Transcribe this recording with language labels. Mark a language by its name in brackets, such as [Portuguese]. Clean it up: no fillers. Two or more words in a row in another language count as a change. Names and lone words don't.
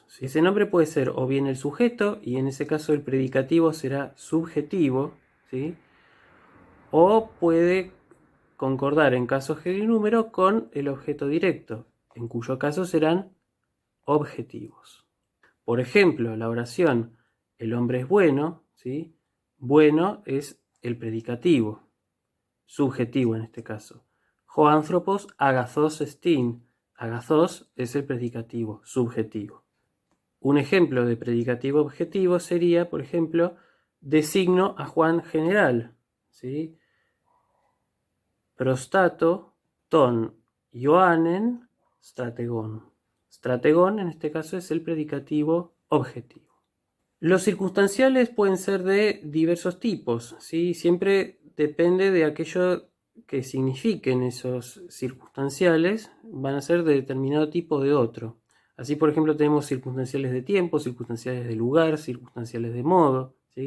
[Spanish] Ese nombre puede ser o bien el sujeto, y en ese caso el predicativo será subjetivo, ¿sí?, o puede concordar en caso género y número con el objeto directo, en cuyo caso serán objetivos. Por ejemplo, la oración el hombre es bueno, ¿sí?, bueno es el predicativo, subjetivo en este caso. [Greek] Ὁ ἄνθρωπος ἀγαθός ἐστιν, [Spanish] agathos es el predicativo, subjetivo. Un ejemplo de predicativo objetivo sería, por ejemplo, designo a Juan general, ¿sí? [Greek] Προστάττω τὸν Ἰωάννην στρατηγόν. [Spanish] Strategon en este caso es el predicativo objetivo. Los circunstanciales pueden ser de diversos tipos, ¿sí? Siempre depende de aquello que signifiquen esos circunstanciales, van a ser de determinado tipo o de otro. Así, por ejemplo, tenemos circunstanciales de tiempo, circunstanciales de lugar, circunstanciales de modo, ¿sí?